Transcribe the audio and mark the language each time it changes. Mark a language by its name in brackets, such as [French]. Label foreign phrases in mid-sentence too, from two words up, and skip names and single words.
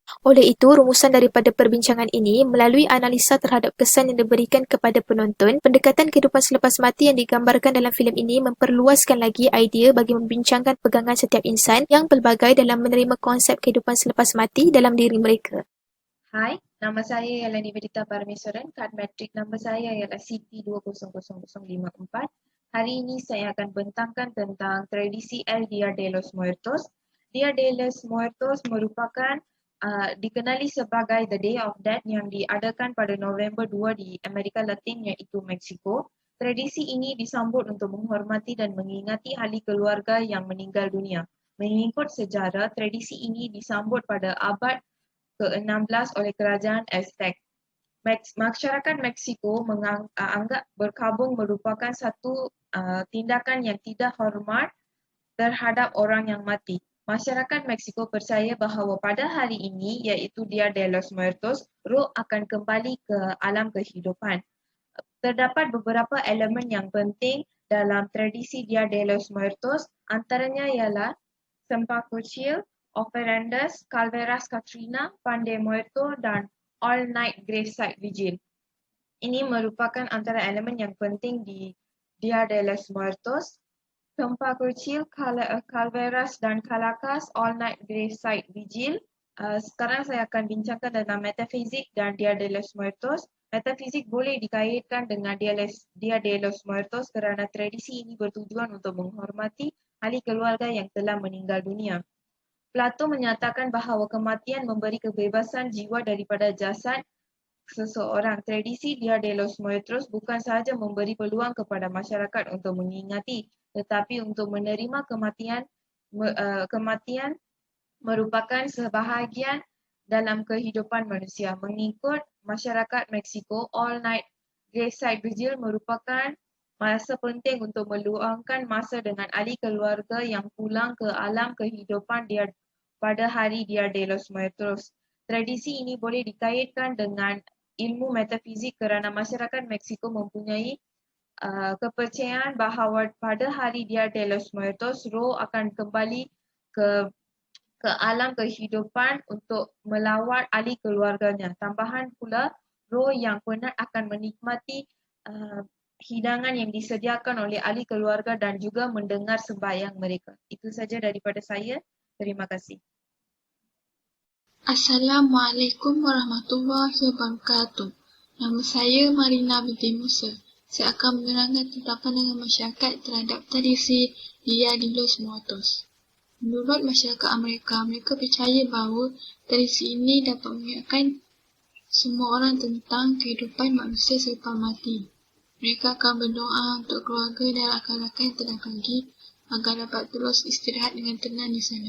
[Malay] Oleh itu, rumusan daripada perbincangan ini melalui analisa terhadap kesan yang diberikan kepada penonton, pendekatan kehidupan selepas mati yang digambarkan dalam filem ini memperluaskan lagi idea bagi membincangkan pegangan setiap insan yang pelbagai dalam menerima konsep kehidupan selepas mati dalam diri mereka. Hai, nama saya ialah Nivedita Parmesaran. Kad matrik nama saya ialah CP200054. Hari ini saya akan bentangkan tentang tradisi El Dia de los Muertos. Dia de los Muertos merupakan dikenali sebagai The Day of Death yang diadakan pada November 2 di Amerika Latin iaitu Mexico. Tradisi ini disambut untuk menghormati dan mengingati ahli keluarga yang meninggal dunia. Mengikut sejarah, tradisi ini disambut pada abad ke-16 oleh kerajaan Aztec. Masyarakat Meksiko menganggap berkabung merupakan satu tindakan yang tidak hormat terhadap orang yang mati. Masyarakat Meksiko percaya bahawa pada hari ini, iaitu Dia de los Muertos, roh akan kembali ke alam kehidupan. Terdapat beberapa elemen yang penting dalam tradisi Dia de los Muertos, antaranya ialah Sempakocil, Ofrendas, Calderas Catrina, Pan de Muerto dan All Night Graveside Vigil. Ini merupakan antara elemen yang penting di Dia de los Muertos. Sempakocil, Calderas dan Calacas, All Night Graveside Vigil. Sekarang saya akan bincangkan tentang metafizik dan Dia de los Muertos. Metafizik boleh dikaitkan dengan Dia de los Muertos kerana tradisi ini bertujuan untuk menghormati ahli keluarga yang telah meninggal dunia. Plato menyatakan bahawa kematian memberi kebebasan jiwa daripada jasad seseorang. Tradisi Dia de los Muertos bukan sahaja memberi peluang kepada masyarakat untuk mengingati, tetapi untuk menerima kematian merupakan sebahagian dalam kehidupan manusia. Mengikut masyarakat Meksiko, All Night Graveside Vigil merupakan masa penting untuk meluangkan masa dengan ahli keluarga yang pulang ke alam kehidupan pada hari Dia de los Muertos. Tradisi ini boleh dikaitkan dengan ilmu metafizik kerana masyarakat Meksiko mempunyai kepercayaan bahawa pada hari Dia de los Muertos, roh akan kembali ke alam kehidupan untuk melawat ahli keluarganya. Tambahan pula, roh yang penat akan menikmati hidangan yang disediakan oleh ahli keluarga dan juga mendengar sembahyang mereka. Itu saja daripada saya. Terima kasih. [Arabic] السلام عليكم ورحمة الله وبركاته. [Malay] Nama saya Marina binti Musa. Saya akan menerangkan tentang pandangan masyarakat terhadap tradisi Dia de los Muertos. Menurut masyarakat Amerika, mereka percaya bahawa tradisi ini dapat mengingatkan semua orang tentang kehidupan manusia selepas mati. Mereka akan berdoa untuk keluarga dan rakan-rakan yang telah pergi agar dapat terus istirahat dengan tenang di sana.